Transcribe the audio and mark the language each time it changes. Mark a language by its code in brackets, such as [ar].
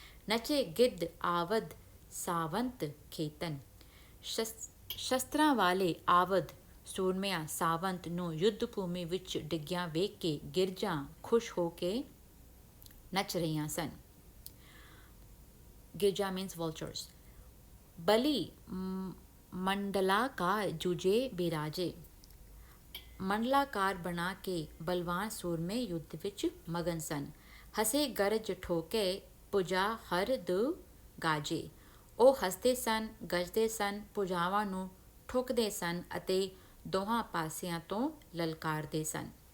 [bra] ਨਚੇ ਗਿੱਧ ਆਵਦ ਸਾਵੰਤ ਖੇਤਨ। [pa] ਸ਼ਸਤਰਾਂ ਵਾਲੇ ਆਵਦ ਸੂਰਮਿਆਂ ਸਾਵੰਤ ਨੂੰ ਯੁੱਧ ਭੂਮੀ ਵਿੱਚ ਡਿੱਗਿਆਂ ਵੇਖ ਕੇ ਗਿਰਜਾਂ ਖੁਸ਼ ਹੋ ਕੇ ਨੱਚ ਰਹੀਆਂ ਸਨ। [bra] गिरजा [en] Means vultures। [bra] बलि मंडलाकार जूझे बिराजे। [pa] ਮੰਡਲਾਕਾਰ ਬਣਾ ਕੇ ਬਲਵਾਨ ਸੂਰਮੇ ਯੁੱਧ ਵਿੱਚ ਮਗਨ ਸਨ। [bra] ਹਸੇ ਗਰਜ ਠੋਕੇ ਭੁਜਾ ਹਰ ਦੂ ਗਾਜੇ। [pa] ਉਹ ਹੱਸਦੇ ਸਨ, ਗਰਜਦੇ ਸਨ, ਭੁਜਾਵਾਂ ਨੂੰ ਠੋਕਦੇ ਸਨ ਅਤੇ ਦੋਹਾਂ ਪਾਸਿਆਂ ਤੋਂ ਲਲਕਾਰਦੇ ਸਨ।